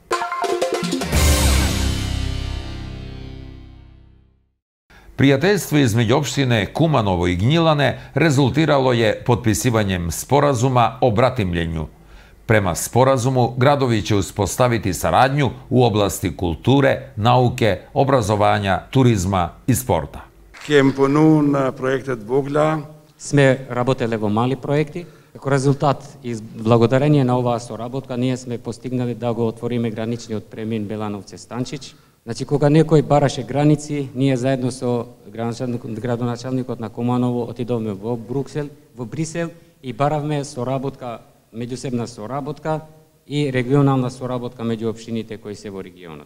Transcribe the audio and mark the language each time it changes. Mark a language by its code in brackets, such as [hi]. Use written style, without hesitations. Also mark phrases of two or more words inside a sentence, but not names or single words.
[sr] Prijateljstvo između opštine Kumanovo i Gnjilane rezultiralo je potpisivanjem sporazuma o bratimljenju. Prema sporazumu, gradovi će uspostaviti saradnju u oblasti kulture, nauke, obrazovanja, turizma i sporta. [mk] Сме работеле во мали проекти. Како резултат и благодарение на оваа соработка ние сме постигнале да го отвориме граничниот премин Белановце-Станчич. Значи кога некој бараше граници, ние заедно со градоначалникот на Куманово отидовме во Брисел и баравме соработка, меѓусебна соработка и регионална соработка меѓу општините кои се во регионот.